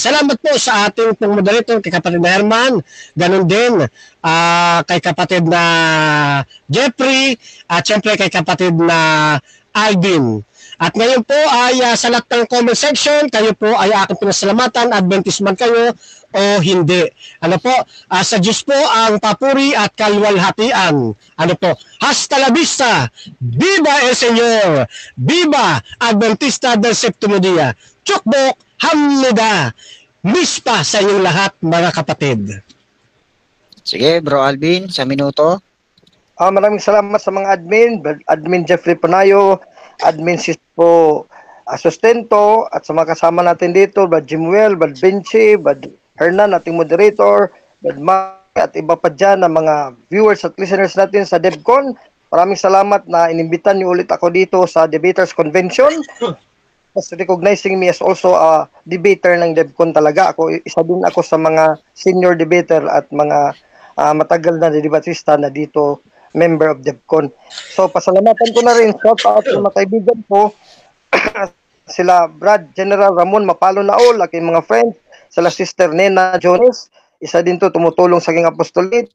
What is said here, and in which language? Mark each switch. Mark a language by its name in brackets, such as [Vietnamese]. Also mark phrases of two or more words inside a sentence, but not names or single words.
[Filipino] Salamat po sa ating pong moderator, kay kapatid na Herman, ganun din kay kapatid na Jeffrey, at syempre kay kapatid na Alvin. At ngayon po ay sa lahat ng comment section, kayo po ay aking pinasalamatan, Adventist man kayo o hindi. Ano po, sa Diyos po ang papuri at kalwalhatian. Ano po, [Spanish] hasta la vista, viva el Señor, viva Adventista del Septimo Dia, [Korean] 축복, 합니다, [Filipino] mispa sa inyong lahat mga kapatid. Sige, Bro Alvin, 1 minuto. Maraming salamat sa mga admin Jeffrey Panayo, admin Sispo Sustento, at sa mga kasama natin dito, Brad Jimuel, Brad Vinci, Brad Hernan, ating moderator, Brad Mike, at iba pa dyan na mga viewers at listeners natin sa DevCon. Maraming salamat na inimbitan niyo ulit ako dito sa Debaters Convention. [English] As recognizing me as also a debater [Filipino] ng DevCon talaga. Isa din ako sa mga senior debater at mga matagal na debatista na dito [English] member of DevCon. [Filipino] So, pasalamatan ko na rin, [English] shout out [Filipino] sa mga kaibigan po, sila Brad General Ramon Mapalo Naol, aking mga friends, sila Sister Nena Jones, isa din to tumutulong sa aking apostolate.